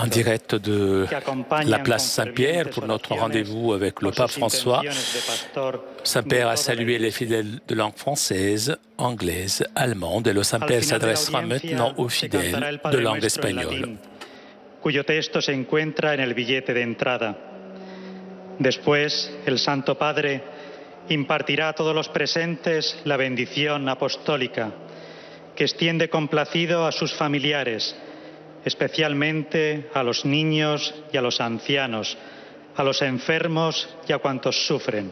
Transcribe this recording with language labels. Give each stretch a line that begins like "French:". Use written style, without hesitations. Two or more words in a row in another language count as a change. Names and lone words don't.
French: En direct de la place Saint-Pierre pour notre rendez-vous avec le pape François, Saint-Père a salué les fidèles de langue française, anglaise, allemande et le Saint-Père s'adressera maintenant aux fidèles de langue espagnole.
Spanish: Cuyo texto se encuentra en el billete de entrada. Después, el Santo Padre impartirá a todos los presentes la bendición apostólica, que extiende complacido a sus familiares, especialmente a los niños y a los ancianos, a los enfermos y a cuantos sufren.